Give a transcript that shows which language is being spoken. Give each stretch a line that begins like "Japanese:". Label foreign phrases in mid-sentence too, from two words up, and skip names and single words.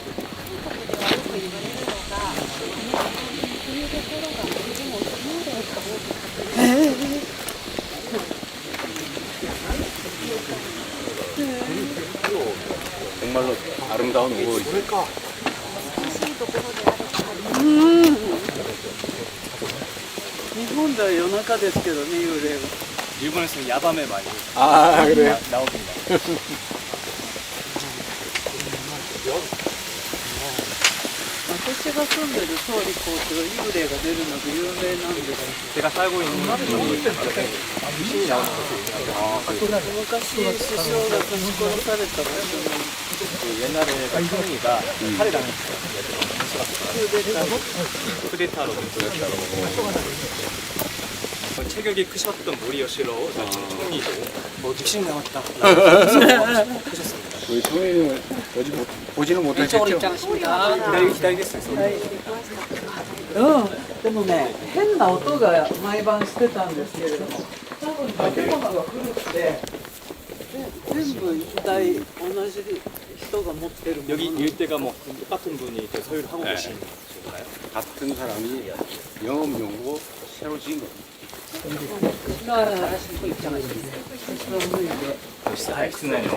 Korean: 정말로 아름다운 우호이죠.
Japanese: 日本では夜中ですけどね、幽霊は。
Korean: 일본에서는 야밤에 많이 아, 그래요? 나옵니다.
Japanese: 私が住んでる総理公邸は幽霊が出るので有名なんです。
Korean: 제가 살고 있는 곳에 귀신이 나오는 곳이 있어요.
Japanese: 昔首相が刺し殺された場所の
Korean: 그 옛날에 총리가 살해당했어요. 쿠데타로. 체격이 크셨던 모리요시로 총리도 귀신 나왔다. 크셨습니다. 우리 소민을 보지는 못했겠죠? 기다리겠어요.
Japanese: でもね、変な音が毎晩してたんですけれども、多分建物が古くて、で全部一体同じ人が持ってるもの。
Korean: 여기 일대가 뭐 똑같은 분이 소유를 하고 계신 건가요? 같은 사람이 영업용으로 새로 지은 겁니다.
Japanese: はい、室内の